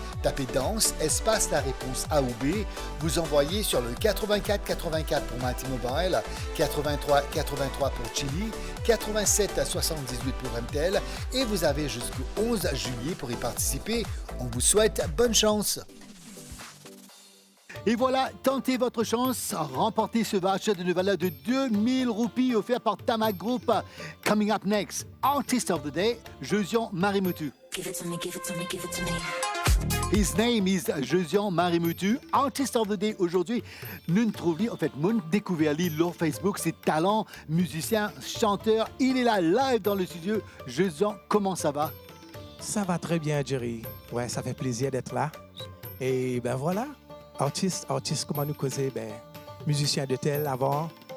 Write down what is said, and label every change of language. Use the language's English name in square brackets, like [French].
[French] Tapez danse, espace la réponse A ou B. Vous envoyez sur le 84 84 pour Mighty Mobile, 83 83 pour Chili, 87 78 pour MTEL et vous avez jusqu'au 11 juillet pour y participer. On vous souhaite bonne chance. Et voilà, tentez votre chance, remportez ce voucher d'une valeur de 2000 roupies offert par Tama Group. [English] Coming up next, Artist of the Day, Josian Marimutu. Give it to me, give it to me, give it to me. His name is Josian Marimutu, Artist of the Day. [French] Aujourd'hui, nous trouvons, en fait, nous découvert sur Facebook ses talents, musicien, chanteur. Il est là, live dans le studio. Josian, comment ça va? Ça va très bien, Jerry. Ouais, ça fait plaisir d'être là. Et ben voilà. Artiste, comment nous causer, musicien de tel avant.